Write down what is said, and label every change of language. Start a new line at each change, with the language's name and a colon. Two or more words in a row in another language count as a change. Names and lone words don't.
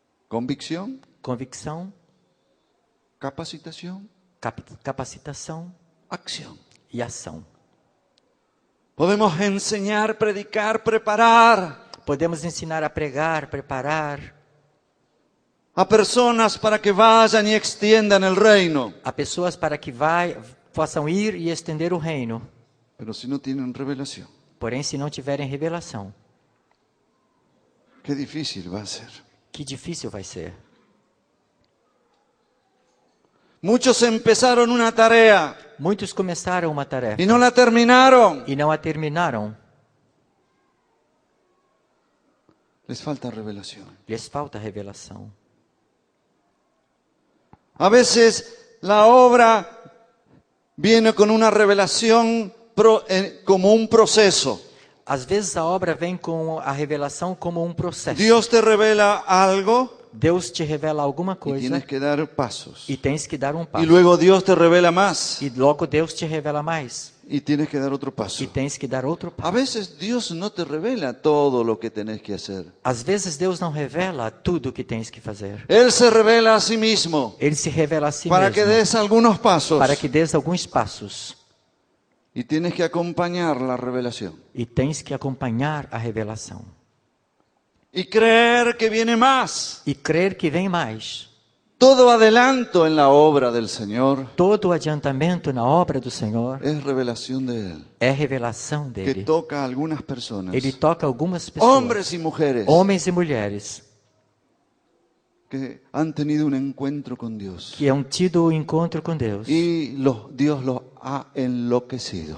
Spanish: Convicción,
Portuguese: Convicção,
Spanish: capacitación,
Portuguese: capacitação,
Spanish: acción.
Portuguese: e ação.
Spanish: Podemos enseñar, predicar, preparar
Portuguese: Podemos ensinar a pregar, preparar
Spanish: a personas para que vayan y extiendan el reino.
Portuguese: a pessoas para que possam ir e estender o reino.
Spanish: Pero si no tienen revelación,
Portuguese: Porém, se não tiverem revelação,
Spanish: qué difícil va a ser.
Portuguese: que difícil vai ser.
Spanish: Muchos empezaron una tarea
Portuguese: Muitos começaram uma tarefa
Spanish: y no la terminaron.
Portuguese: e não a terminaram.
Spanish: Les falta revelación.
Portuguese: Lhes falta revelação.
Spanish: A veces la obra viene con una revelación como un proceso.
Portuguese: Às vezes a obra vem com a revelação como um processo.
Spanish: Dios te revela algo
Portuguese: Deus te revela alguma
Spanish: y
Portuguese: coisa
Spanish: tienes que dar pasos.
Portuguese: e tens que dar um
Spanish: Y
Portuguese: passo.
Spanish: luego Dios te revela más
Portuguese: E logo Deus te revela mais
Spanish: y tienes que dar otro paso.
Portuguese: e tens que dar outro
Spanish: A
Portuguese: passo.
Spanish: veces Dios no te revela todo lo que tenés que hacer.
Portuguese: Às vezes Deus não revela tudo o que tens que fazer.
Spanish: Él se revela a sí mismo
Portuguese: Ele se revela a si
Spanish: para que
Portuguese: mesmo
Spanish: des algunos pasos
Portuguese: para que des alguns passos
Spanish: y tienes que acompañar la revelación
Portuguese: e tens que acompanhar a revelação
Spanish: y creer que viene más.
Portuguese: e crer que vem mais.
Spanish: Todo adelanto en la obra del Señor
Portuguese: Todo o adiantamento na obra do Senhor
Spanish: es revelación de Él,
Portuguese: é revelação
Spanish: que
Portuguese: dele.
Spanish: toca a algunas personas,
Portuguese: Ele toca algumas pessoas,
Spanish: hombres y mujeres,
Portuguese: homens e mulheres,
Spanish: que han tenido un encuentro con Dios
Portuguese: que han tido o encontro com Deus
Spanish: y Dios los ha enloquecido.